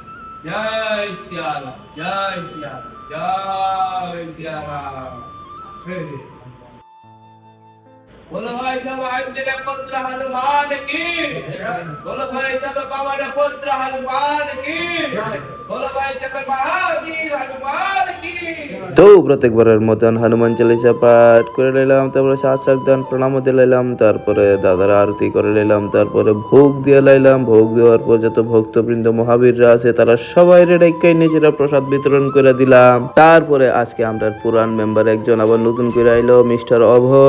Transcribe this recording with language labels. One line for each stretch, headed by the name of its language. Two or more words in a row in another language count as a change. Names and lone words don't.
Hindi: जय सिया राम जय सिया राम जय सिया राम बोलो भाई सब अंजनी पुत्र हनुमान की बोलो भाई सब पवन पुत्र हनुमान की बोलो भाई चक्र महावीर हनुमान की।
Bangla: তো প্রত্যেকবারের মতন হনুমান চালিসা পাঠ করে নিলাম, তারপরে সাত দান প্রণাম দিয়ে লাইলাম, তারপরে দাদার আরতি করে নিলাম, তারপরে ভোগ দিয়ে লাইলাম। ভোগ দেওয়ার পর যত ভক্তবৃন্দ মহাবীররা আছে তারা সবাই রেডাইকাই নিজেরা প্রসাদ বিতরণ করে দিলাম। তারপরে আজকে আমরা পুরান মেম্বার একজন আবার নতুন করে আইলো, মিস্টার অভয়।